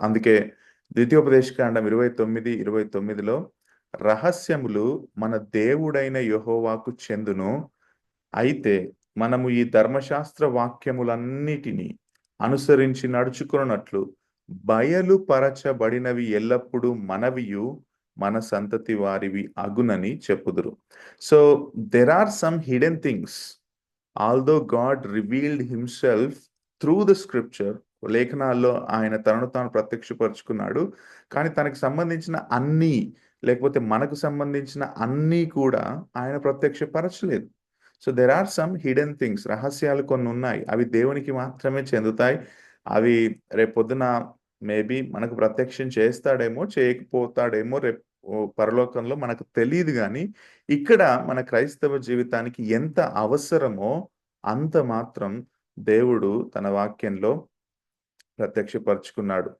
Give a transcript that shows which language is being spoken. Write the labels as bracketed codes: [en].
[te] అందుకే ద్వితీయోపదేశకాండం 29:29లో రహస్యములు మన దేవుడైన యెహోవాకు చెందును, అయితే మనము ఈ ధర్మశాస్త్ర వాక్యములన్నిటినీ అనుసరించి నడుచుకున్నట్లు బయలుపరచబడినవి ఎల్లప్పుడూ మనవియు మన సంతతి వారివి అగునని చెప్పుదురు. [en] So there are some hidden things. Although God revealed himself through the scripture, [te] లేఖనాల్లో ఆయన తనను తాను ప్రత్యక్షపరుచుకున్నాడు. కానీ తనకు సంబంధించిన అన్నీ, లేకపోతే మనకు సంబంధించిన అన్నీ కూడా ఆయన ప్రత్యక్షపరచలేదు. [en] so there are some hidden things, [te] రహస్యాలు కొన్ని ఉన్నాయి. అవి దేవునికి మాత్రమే చెందుతాయి. అవి రేపొద్దున మేబీ మనకు ప్రత్యక్షం చేస్తాడేమో, చేయకపోతాడేమో రేపు పరలోకంలో మనకు తెలీదు గానీ, ఇక్కడ మన క్రైస్తవ జీవితానికి ఎంత అవసరమో అంత మాత్రం దేవుడు తన వాక్యంలో ప్రత్యక్షపరుచుకున్నాడు.